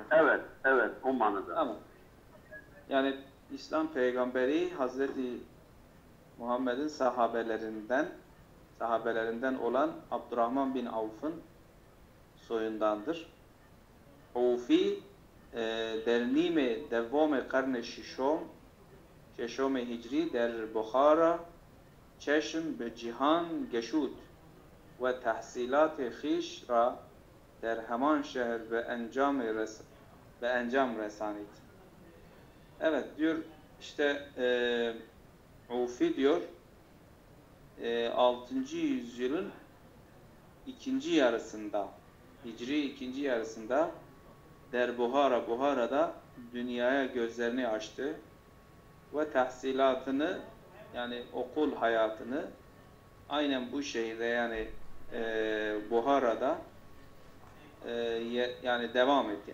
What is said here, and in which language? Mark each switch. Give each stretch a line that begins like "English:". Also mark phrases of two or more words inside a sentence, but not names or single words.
Turkish: Evet, evet o manada. Tamam. Yani İslam peygamberi Hazreti Muhammed'in sahabelerinden olan Abdurrahman bin Avf'ın soyundandır.
Persian: Avfi در نیم دوم قرن ششم هجری در بخارا چشم به جهان گشود و تحصیلات خویش را در همان şehir به انجام رسانید.
Turkish: Evet diyor işte Ufi diyor 6. yüzyılın ikinci yarısında Hicri ikinci yarısında Buhara'da dünyaya gözlerini açtı ve tahsilatını yani okul hayatını aynen bu şehirde yani Buhara'da yani devam etti.